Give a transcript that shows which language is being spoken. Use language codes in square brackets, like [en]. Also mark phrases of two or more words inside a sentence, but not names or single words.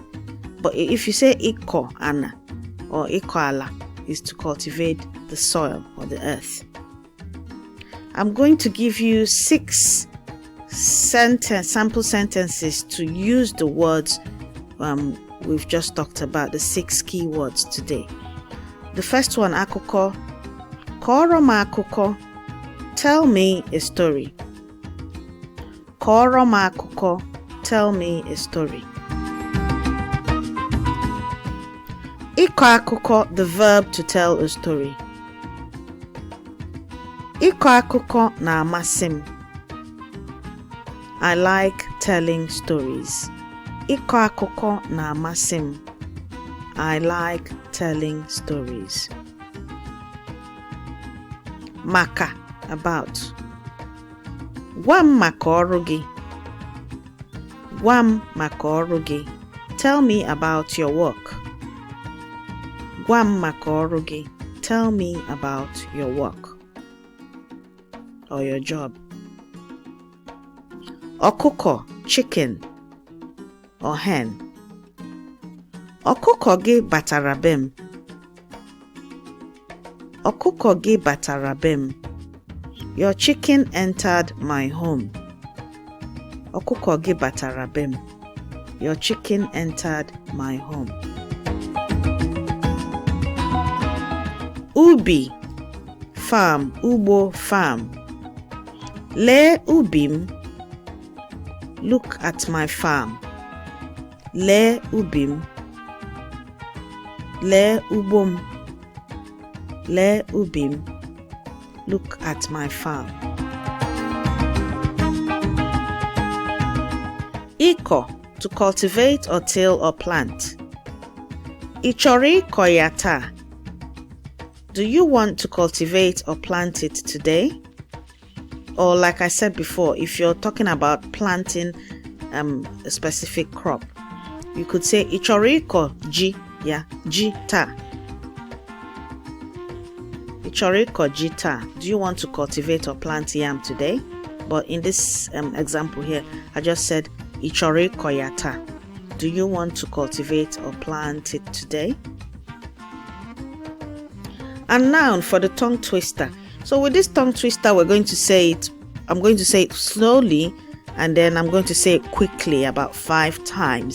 [en] But if you say [ig] iko ana [en] or [ig] iko ala, [en] is to cultivate the soil or the earth. I'm going to give you 6 sample sentences to use the words we've just talked about, the 6 key words today. The first one, [ig] akuko. Kọrọ m akụkọ. [en] Tell me a story. [ig] Kọrọ m akụkọ. [en] Tell me a story. [ig] Ịkọ akụkọ, [en] the verb to tell a story. [ig] Ịkọ akụkọ na-amasị m. [en] I like telling stories. [ig] Ịkọ akụkọ na-amasị m. [en] I like telling stories. [ig] Maka, about. Gwa m maka ọrụ gị. Gwa m maka ọrụ gị. [en] Tell me about your work. [ig] Gwa m maka ọrụ gị. [en] Tell me about your work or your job. Okuko, chicken or hen. [ig] Okuko gị batara be m. Okuko gị batara be m. [en] Your chicken entered my home. [ig] Okuko gị batara be m. [en] Your chicken entered my home. [ig] Ubi, farm. Ugbo, farm. Lee ubi m. [en] Look at my farm. [ig] Lee ubi m. Lee ugbo m. Lee ubi m. [en] Look at my farm. Iko, to cultivate or till or plant. [ig] Ị chọrọ ịkọ ya taa? [en] Do you want to cultivate or plant it today? Or like I said before, if you're talking about planting a specific crop, you could say [ig] Ị chọrọ ịkọ ji ya, ji taa. [en] Ị chọrọ ịkọ ji taa. Do you want to cultivate or plant yam today? But in this example here, I just said [ig] Ị chọrọ ịkọ ya taa. [en] Do you want to cultivate or plant it today? And now for the tongue twister. So with this tongue twister, we're going to say it. I'm going to say it slowly, and then I'm going to say it quickly about 5 times.